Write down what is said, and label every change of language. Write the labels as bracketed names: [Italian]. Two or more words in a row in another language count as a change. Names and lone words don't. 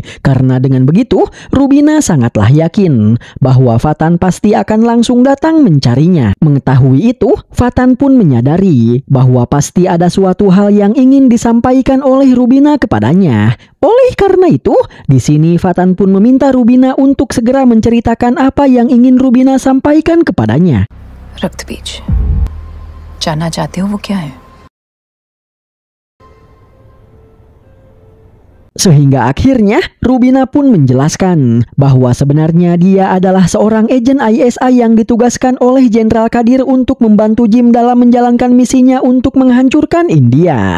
[Indonesian] Karena dengan begitu, Rubina sangatlah yakin bahwa Fatan pasti akan langsung datang mencarinya. Mengetahui itu, Fatan pun menyadari bahwa pasti ada suatu hal yang ingin disampaikan oleh Rubina kepadanya. Oleh karena itu, di sini Fatan pun meminta Rubina untuk segera menceritakan apa yang ingin Rubina sampaikan kepadanya. [Hindi] रक्त बीज जानना चाहते हो वो क्या है? [Indonesian] Sehingga akhirnya Rubina pun menjelaskan bahwa sebenarnya dia adalah seorang agen ISI yang ditugaskan oleh Jenderal Kadir untuk membantu Jim dalam menjalankan misinya untuk menghancurkan India.